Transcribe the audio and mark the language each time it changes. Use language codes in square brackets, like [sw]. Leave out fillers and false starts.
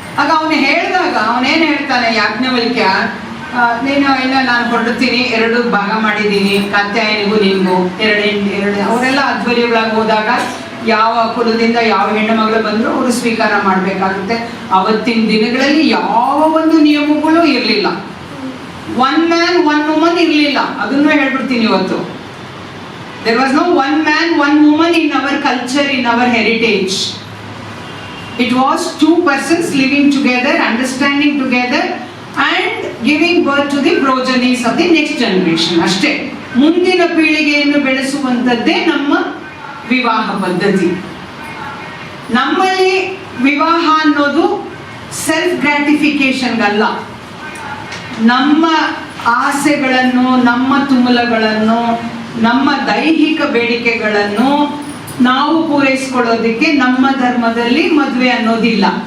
[kn] ಆಗ ಅವನು ಹೇಳಿದಾಗ ಅವನೇನು ಹೇಳ್ತಾನೆ ಯಾಜ್ಞವಲ್ಕ್ಯ, ನೀನು ಇಲ್ಲ ನಾನು ಹೊರಡ್ತೀನಿ, 2 ಭಾಗ ಮಾಡಿದ್ದೀನಿ, ಕಾತ್ಯಾಯನಿಗೂ ನಿಮಗೂ 2 ಅವರೆಲ್ಲ ಅಧ್ವರ್ಯಗಳಾಗಿ ಹೋದಾಗ ಯಾವ ಕುಲದಿಂದ ಯಾವ ಹೆಣ್ಣು ಮಗಳು ಬಂದರೂ ಅವರು ಸ್ವೀಕಾರ ಮಾಡಬೇಕಾಗುತ್ತೆ. ಅವತ್ತಿನ ದಿನಗಳಲ್ಲಿ ಯಾವ ಒಂದು ನಿಯಮಗಳು ಇರಲಿಲ್ಲ. [en] 1 man 1 woman [kn] ಇರಲಿಲ್ಲ, ಅದನ್ನು ಹೇಳ್ಬಿಡ್ತೀನಿ ಇವತ್ತು. [en] There was no 1 man 1 woman in our culture, in our heritage. It was 2 persons living together, understanding together and giving birth to the progenies of the next generation. [kn] ಅಷ್ಟೇ, ಮುಂದಿನ ಪೀಳಿಗೆಯನ್ನು ಬೆಳೆಸುವಂಥದ್ದೇ ನಮ್ಮ ವಿವಾಹ ಪದ್ಧತಿ. ನಮ್ಮಲ್ಲಿ ವಿವಾಹ ಅನ್ನೋದು ಸೆಲ್ಫ್ ಗ್ರಾಟಿಫಿಕೇಶನ್ಗಲ್ಲ. ನಮ್ಮ ಆಸೆಗಳನ್ನು, ನಮ್ಮ ತುಮುಲಗಳನ್ನು, ನಮ್ಮ ದೈಹಿಕ ಬೇಡಿಕೆಗಳನ್ನು ನಾವು ಪೂರೈಸಿಕೊಳ್ಳೋದಕ್ಕೆ ನಮ್ಮ ಧರ್ಮದಲ್ಲಿ ಮದುವೆ ಅನ್ನೋದಿಲ್ಲ.